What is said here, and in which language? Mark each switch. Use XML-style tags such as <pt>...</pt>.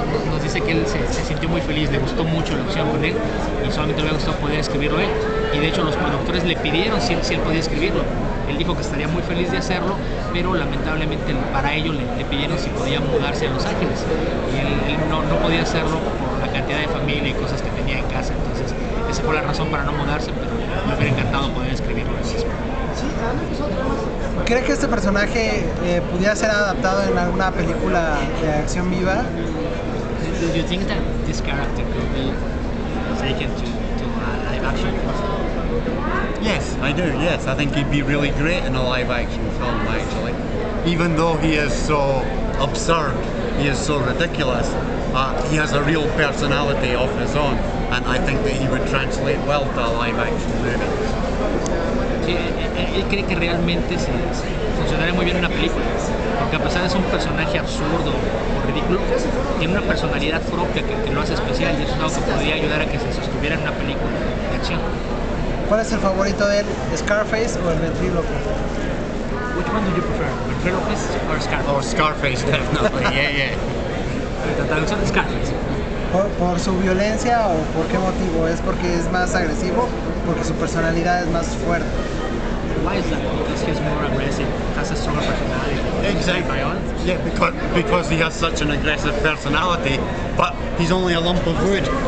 <es>Nos dice que él se sintió muy feliz, le gustó mucho la opción con él y solamente le gustó poder escribirlo él. Y de hecho los productores le pidieron si él podía escribirlo. Él dijo que estaría muy feliz de hacerlo, pero lamentablemente para ello le pidieron si podía mudarse a Los Ángeles. Y él no podía hacerlo por la cantidad de familia y cosas que tenía en casa. Entonces esa fue la razón para no mudarse, pero me hubiera encantado poder escribirlo él mismo. ¿Cree que este personaje pudiera ser adaptado en alguna película de acción viva?</es> <en>Do you think that this character could be taken to live action? Yes, I do. Yes, I think he'd be really great in a live-action film. Actually, even though he is so absurd, he is so ridiculous. He has a real personality of his own, and I think that he would translate well to a live-action movie.</en> <es>Sí, él cree que realmente funcionaría muy bien en una película, porque a pesar de ser un personaje absurdo o ridículo, tiene una personalidad propia que lo hace especial y eso es algo que podría ayudar a que se sostuviera en una película de acción. ¿Cuál es el favorito de él? ¿Scarface o el Ventríloco?</es> <en>Which one do you prefer, Ventriloquist or Scarface? Oh, Scarface, definitely. Yeah.</en> <es>La traducción de Scarface. ¿Por su violencia o por qué motivo? ¿Es porque es más agresivo? ¿Porque su personalidad es más fuerte?</es> <en>Why is that? Because he's more aggressive, has a stronger personality. Exactly. Yeah, because he has such an aggressive personality, but he's only a lump of wood.</en>